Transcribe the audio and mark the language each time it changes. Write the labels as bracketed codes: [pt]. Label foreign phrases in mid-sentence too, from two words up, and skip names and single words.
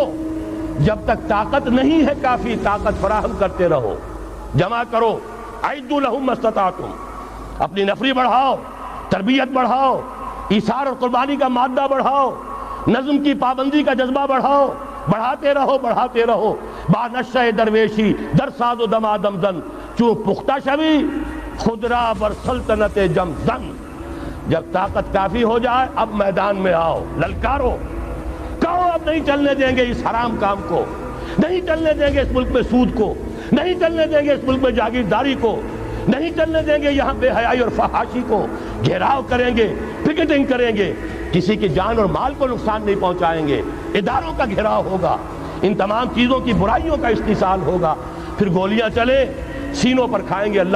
[ur] جب تک طاقت نہیں ہے کافی طاقت فراہم کرتے رہو، جمع کرو۔ [ar] اعدوا لہم ما استطعتم، [ur] اپنی نفری بڑھاؤ، تربیت بڑھاؤ، ایثار اور قربانی کا مادہ بڑھاؤ، نظم کی پابندی کا جذبہ بڑھاؤ، بڑھاتے رہو بڑھاتے رہو۔ [fa] با نشہ درویشی در ساز و دمادم زن، چون پختہ شوی خدرا بر سلطنت جم زن۔ [ur] جب طاقت کافی ہو جائے اب میدان میں آؤ، للکارو، کہو اب نہیں چلنے دیں گے اس حرام کام کو، نہیں چلنے دیں گے اس ملک میں سود کو، نہیں چلنے دیں گے اس ملک میں جاگیرداری کو، نہیں چلنے دیں گے یہاں بے حیائی اور فحاشی کو۔ گھیراؤ کریں گے، پکٹنگ کریں گے، کسی کی جان اور مال کو نقصان نہیں پہنچائیں گے، اداروں کا گھیراؤ ہوگا، ان تمام چیزوں کی برائیوں کا استحصال ہوگا، پھر گولیاں چلے سینوں پر کھائیں گے۔